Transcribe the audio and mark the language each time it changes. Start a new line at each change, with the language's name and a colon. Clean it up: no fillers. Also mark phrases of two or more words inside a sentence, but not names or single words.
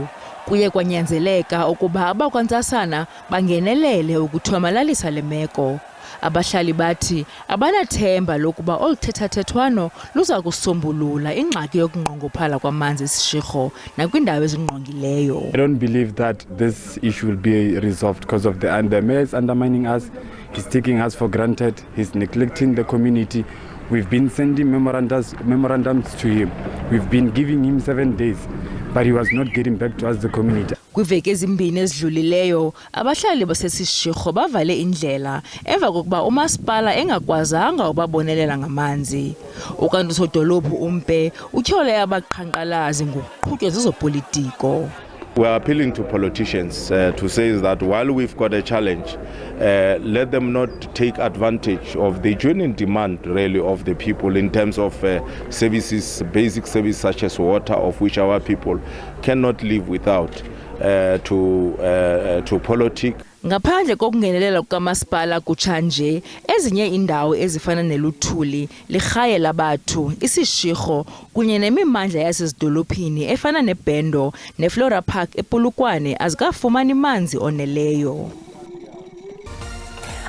Xhosa: Kuye kwanyanzeleka ukuba abakwantsasana bangenelele ukuthomalalisa le meko. Abahlali bathi abanathemba lokuba oluthethathethwano luza kusombulula ingxaki yokunqongophala kwamanzi esishekho nakwindawo ezingqongileyo.
English: I don't believe that this issue will be resolved because of the mayor is undermining us. He's taking us for granted. He's neglecting the community. We've been sending memorandums to him. We've been giving him 7 days, but he was not getting back to us, the community.
Xhosa: Kwiveki ezimbini ezidlulileyo, abahlali basesishekho bavale indlela emva kokuba umasipala engakwazanga ubabonelela ngamanzi. Ukanti usodolophu uMpe utyhole abaqhankqalazi ngokuqhutywa zezopolitiko.
English: We are appealing to politicians to say that while we've got a challenge, let them not take advantage of the genuine demand really of the people in terms of services, basic services such as water, of which our people cannot live without, to politics.
Xhosa: Ngaphandle kokungenelela kukamasipala kutshanje, ezinye indawo ezifana neLuthuli, liRhaye laBathu, isishikho kunye nemimandla yasezidolophini efana neBhendo neFlora Park ePulukwane azikafumani manzi oneleyo.